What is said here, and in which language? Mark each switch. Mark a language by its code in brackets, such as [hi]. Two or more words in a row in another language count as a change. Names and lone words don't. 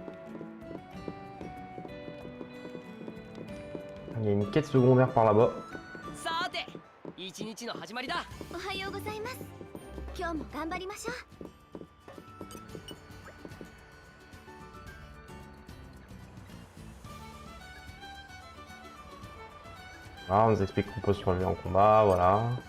[fr] Il y a une quête secondaire par là-bas. [ja] さて、一日の始まりだ。おはようございます。今日も頑張りましょう。 [fr] Voilà, on nous explique qu'on peut surlever en combat, voilà.